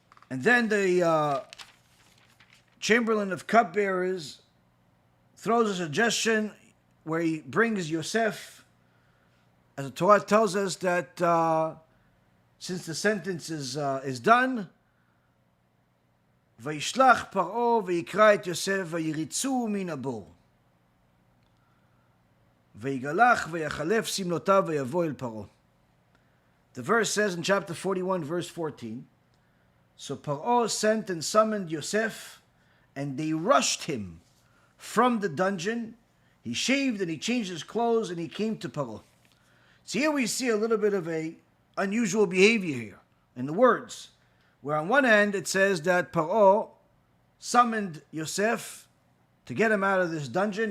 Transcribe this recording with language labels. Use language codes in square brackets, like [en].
[en] And then the chamberlain of cupbearers throws a suggestion where he brings Yosef, as the Torah tells us that since the sentence is done, [he] וישלח פרעה ויקרא את יוסף ויריצו מן הבור. ויגלח ויחלף שמלותיו ויבוא אל פרעה. [en] The verse says in chapter 41, verse 14, so Pharoah sent and summoned Yosef, and they rushed him from the dungeon. He shaved and he changed his clothes, and he came to Pharoah. So here we see a little bit of a unusual behavior here in the words, where on one hand it says that Pharoah summoned Yosef to get him out of this dungeon.